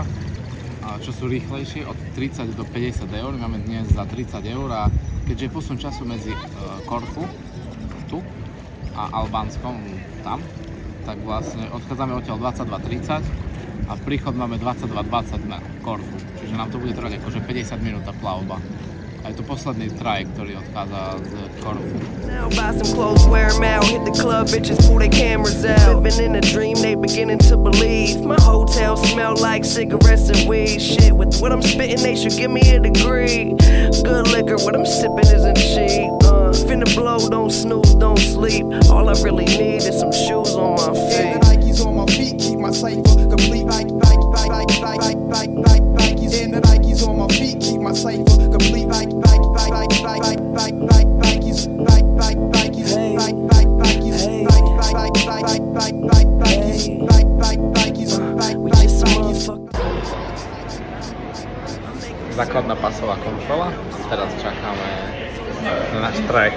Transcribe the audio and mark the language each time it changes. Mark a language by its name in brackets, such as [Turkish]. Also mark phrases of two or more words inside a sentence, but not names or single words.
[Slovak] Čo sú rýchlejšie, od 30 do 50 €, máme dnes za 30 € a keďže je posun času medzi Korfu, tu, a Albánskom, tam, tak vlastne odchádzame odtiaľ 22:30 a príchod máme 22:20 na Korfu, čiže nám to bude trvať akože 50 minút tá plavba. A je to posledný trajekt, ktorý odchádza z Korfu. [English] Now buy some clothes, wear them out, hit the club, bitches pull their cameras out. Living in a dream, they beginning to believe. My hotel smell like cigarettes and weed. Shit, with what I'm spitting, they should give me a degree. Good liquor, what I'm sipping isn't cheap. Finna blow, don't snooze, don't sleep. All I really need is some shoes on my feet. Nikes on my feet keep my cipher complete. Nikes on my feet keep my cipher complete. [Slovak] Základná pasová kontrola. Teraz čakáme na náš trajekt.